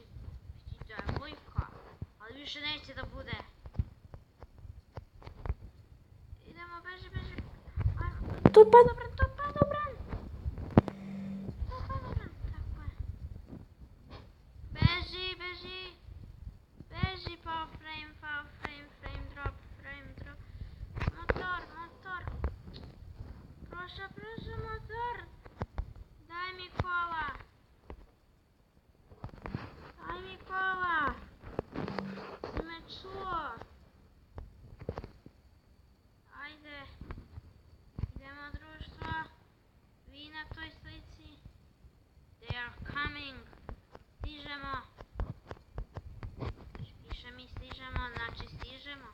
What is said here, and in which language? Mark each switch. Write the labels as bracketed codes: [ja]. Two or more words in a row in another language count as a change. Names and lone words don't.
[sr] Devojka, ali više neće da bude. Idemo, beži. To je padobran. Tako je. Beži, [en] power frame drop. [sr] Motor. Prošao motor. Daj mi kola. Si me čuo? Ajde. Idemo društvo. Vi na toj slici. [en] They are coming. [sr] Stižemo. Piše mi stižemo, znači stižemo.